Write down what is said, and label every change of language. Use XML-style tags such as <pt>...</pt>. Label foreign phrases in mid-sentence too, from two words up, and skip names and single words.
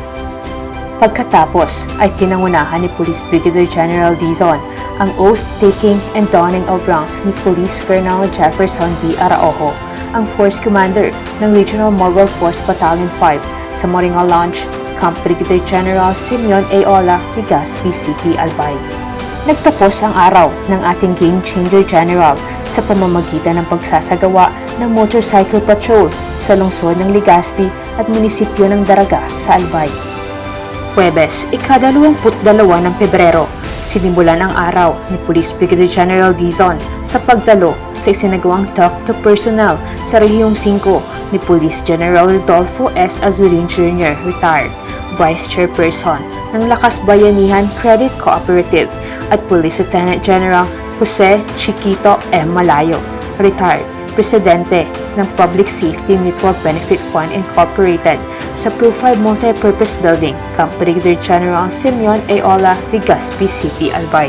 <tl>Pagkatapos ay pinangunahan ni Police Brigadier General Dizon ang</tl> <en>oath-taking and donning of ranks</en> <tl>ni Police Colonel Jefferson B. Araojo, ang Force Commander ng Regional Mobile Force Battalion 5 sa Maringal Lounge, Camp Brigadier General Simeon Ayola, Legazpi City, Albay. Nagtapos ang araw ng ating Game Changer General sa pamamagitan ng pagsasagawa ng</tl> <en>motorcycle patrol</en> <tl>sa lungsod ng Legazpi at munisipyo ng Daraga sa Albay. Huwebes, ika-22 ng Pebrero, sinimulan ang araw ni Police Brigadier General Dizon sa pagdalo sa isinagawang</tl> <en>talk to personnel</en> <tl>sa Rehiyong 5 ni Police General Rodolfo S. Azurin Jr., retired, Vice Chairperson ng Lakas Bayanihan Credit Cooperative, at Police Lieutenant General Jose Chiquito M. Malayo, retired, Presidente ng Public Safety Mutual Benefit Fund Incorporated sa Pro 5 Multipurpose Building, Camp Brigadier General Simeon Ayola, Legazpi City, Albay.</tl>